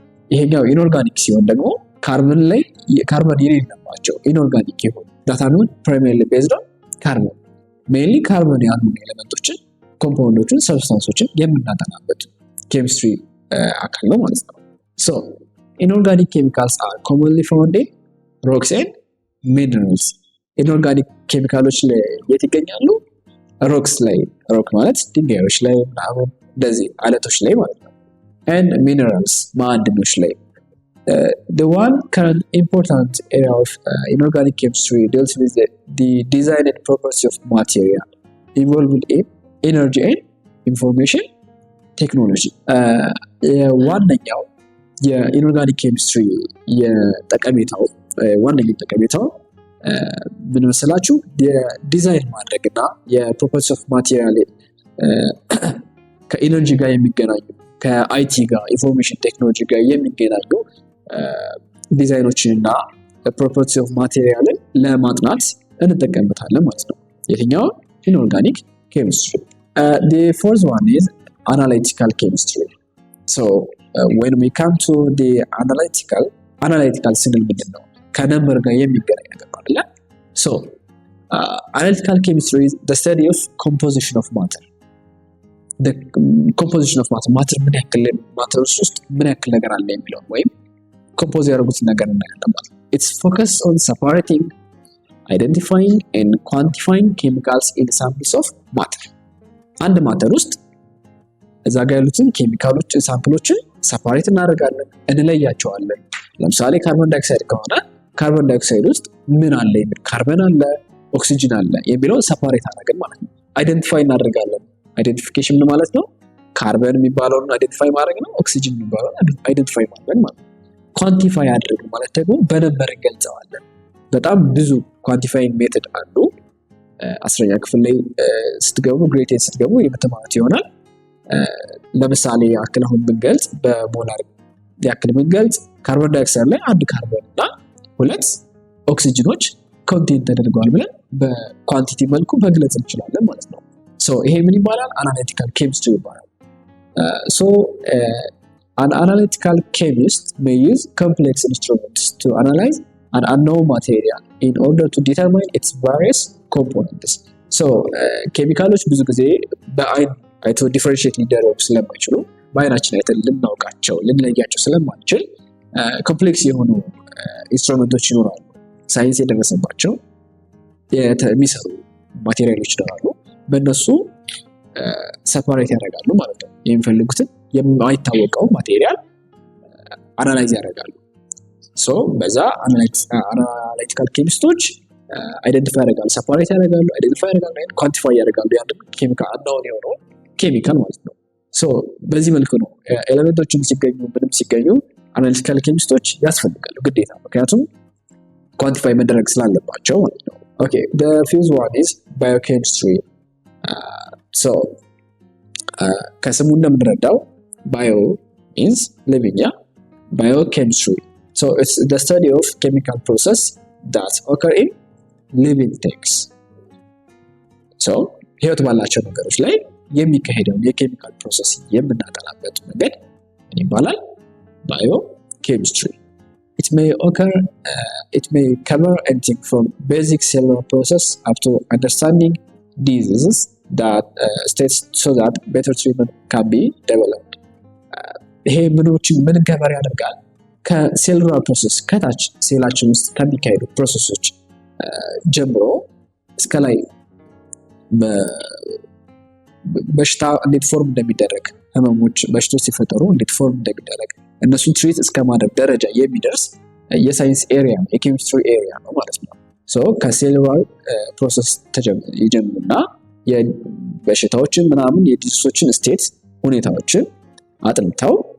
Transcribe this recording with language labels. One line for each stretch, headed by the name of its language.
Amharic: ይሄኛው ኢንኦርጋኒክ ሲሆን ደግሞ ካርበን ላይ ካርበን የሌለባቸው ኢንኦርጋኒክ ይሆን
English: that are not primarily based on carbon mainly
Amharic: ካርበን ያልሆኑ ኤሌመንቶችን ኮምፓውንዶችን ሰብስታንሶችን የምናጠናበት ኬሚስትሪ አካል ነው ማለት ነው።
English: so inorganic chemicals are commonly found in rocks and minerals
Amharic: inorganic ኬሚካሎች ላይ የት ይገኛሉ? ሮክስ ላይ ሮክ ማለት ድንጋዮች ላይ ምናምን እንደዚህ አለቶች ላይ ማለት ነው
English: and minerals
Amharic: ማዕድኖች ላይ
English: the one current important area of inorganic chemistry deals with the design and properties of material involved in energy and information technology
Amharic: ዋነኛው የኢኖርጋኒክ ኬሚስትሪ የጠቀሜታው ዋነኛው ጠቀሜታው ምን መሰላችሁ? የዲዛይን ማድረግና የፕሮፐርቲስ ኦፍ ማቴሪያል ከኢነርጂ ጋር የሚገናኙ ከአይቲ ጋር ኢንፎርሜሽን ቴክኖሎጂ ጋር የሚገናኙ ዲዛይኖችንና ፕሮፐርቲስ ኦፍ ማቴሪያልን ለማጥናት እንጠቀምበታለን ማለት ነው። የትኛው ኢንኦርጋኒክ ኬሚስትሪ።
English: the fourth one is analytical chemistry. so when we come to the analytical
Amharic: ስንል ምንድን ነው? ከነምበር ጋር የሚገናኝ ነገር አይደለ?
English: so analytical chemistry is the study of composition of matter. the composition of matter
Amharic: ምን ያክል ማተር ውስጥ ምን ያክል ነገር አለ የሚለው ወይም ኮምፖዝ ያደረጉት ነገር እናያለን ማለት ነው።
English: it's focused on separating, identifying and quantifying chemicals in samples of matter.
Amharic: አንድ ማተር ውስጥ እዛ ጋር ያሉትን ኬሚካሎች ሳምፕሎችን ሰፓሬት እናደርጋለን፣ እንለያቸዋለን። ለምሳሌ ካርቦን ዳይኦክሳይድ ከሆነ ካርቦን ዳይኦክሳይድ ውስጥ ምን አለ የሚል ካርበን አለ ኦክሲጅን አለ የሚለው ሰፓሬት አደረግን ማለት ነው። አይደንቲፋይ እናደርጋለን። አይደንቲፊኬሽን ምን ማለት ነው? ካርበን የሚባለውን አይደንቲፋይ ማድረግ ነው። ኦክሲጅን የሚባለውን አይደንቲፋይ ማድረግ ማለት ነው። ኳንቲፋይ አድርገን ማለት ደግሞ በነምበር እንገልጸዋለን። በጣም ብዙ ኳንቲፋይንግ ሜተድ አሉ። 10ኛ ክፍል ላይ ስትገቡ ግሬድ 10 ስትገቡ የምትማሩት ይሆናል። ለምሳሌ ያክል አሁን ብንገልጽ በሞላር ያክል ብንገልጽ ካርቦን ዳይኦክሳይድ ላይ አንድ ካርበን እና ሁለት ኦክሲጅኖች ኮንቴንት ተደርገዋል ብለን በኳንቲቲ መልኩ መግለጽ እንችላለን ማለት ነው። ሶ ይሄ ምን ይባላል? አናሊቲካል ኬሚስትሪ ይባላል።
English: ሶ an analytical chemist may use complex instruments to analyze an unknown material in order to determine its various components.
Amharic: so ኬሚካሎች ብዙ ጊዜ በአይን አይቶ ዲፈረንሺየት ሊደረጉ ስለማይችሉ በአይናችን አይተን ልናውቃቸው ልንለያቸው ስለማንችል ኮምፕሌክስ የሆኑ ኢንስትሩመንቶች ይኖራሉ። ሳይንስ የደረሰባቸው የሚሰሩ ማቴሪያሎች ይኖራሉ። በእነሱ ሰፓሬት ያደርጋሉ ማለት ነው። የሚፈልጉትን የማይታወቀው ማቴሪያል አናላይዝ ያደርጋሉ። ሶ በዛ አናላይቲካል ኬሚስቶች አይደንቲፋይ ያደርጋሉ፣ ሰፓሬት ያደርጋሉ፣ አይደንቲፋይ ያደርጋሉ፣ ኳንቲፋይ ያደርጋሉ። ያንን ኬሚካል አናውን የሆነው ኬሚካል ማለት ነው። ሶ በዚህ መልኩ ነው ኤሌመንቶችን ሲገኙ ምንም ሲገኙ አናሊቲካል ኬሚስቶች ያስፈልጋሉ ግዴታ፣ ምክንያቱም ኳንቲፋይ መደረግ ስላለባቸው ማለት ነው። ኦኬ
English: the fifth one is biochemistry. so
Amharic: ከስሙ እንደምንረዳው
English: bio means living, yeah, biochemistry. so it's the study of chemical process that occur in living things.
Amharic: so ህይወት ባላቸው ነገሮች ላይ የሚካሄደው የኬሚካል ፕሮሰስ የምናጠናበት መንገድ ምን ይባላል?
English: biochemistry. it may occur, it may cover anything from basic cellular process up to understanding diseases that states so that better treatment can be developed.
Amharic: ይሄ ምን ከቨር ያደርጋል? ከሴሉላር ፕሮሰስ ከታች ሴላችን ውስጥ ከሚካሄዱ ፕሮሰሶች ጀምሮ እስከ ላይ በሽታ እንዴት ፎርም እንደሚደረግ ህመሞች በሽታዎች ሲፈጠሩ እንዴት ፎርም እንደሚደረግ እነሱን ትሪት እስከማድረግ ደረጃ የሚደርስ የሳይንስ ኤሪያ የኬሚስትሪ ኤሪያ ነው ማለት ነው። ሶ ከሴሉላር ፕሮሰስ ይጀምሩና የበሽታዎችን ምናምን የዲዚሶችን ስቴት ሁኔታዎችን አጥንተው